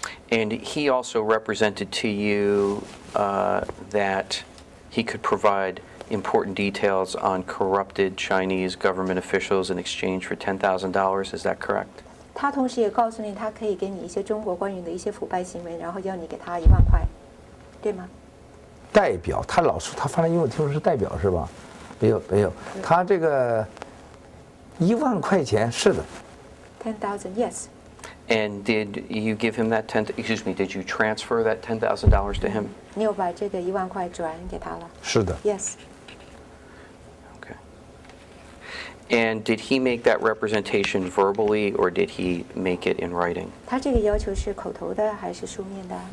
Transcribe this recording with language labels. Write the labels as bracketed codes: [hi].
[en] And he also represented to you that he could provide important details on corrupted Chinese government officials in exchange for $10,000. Is that correct? [zh] 他同时也告诉你，他可以给你一些中国官员的一些腐败行为，然后要你给他1万块，对吗？代表，他老说他发来英文听说是代表是吧？没有，他这个1万块钱是的。 [en] 10,000 yes. And did you give him that did you transfer that $10,000 to him? [zh] 你有把这个1万块转给他了？是的。 [en] Yes. Okay. And did he make that representation verbally or did he make it in writing? [zh] 他这个要求是口头的还是书面的